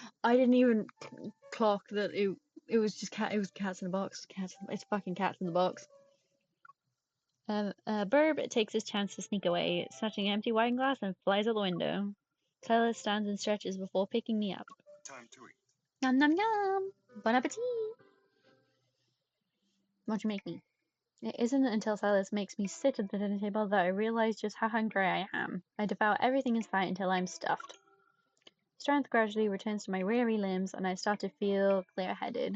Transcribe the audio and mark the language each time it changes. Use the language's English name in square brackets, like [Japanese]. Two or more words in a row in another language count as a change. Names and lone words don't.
[English] I didn't even clock that it was just cats in a box. It's fucking cats in the box. Burb takes his chance to sneak away, snatching an empty wine glass and flies out the window. Sylus stands and stretches before picking me up. Time to eat. Nom nom nom! [French] Bon appetit! [English] What'd you make me? It isn't until Sylus makes me sit at the dinner table that I realize just how hungry I am. I devour everything in sight until I'm stuffed. Strength gradually returns to my weary limbs, and I start to feel clear-headed.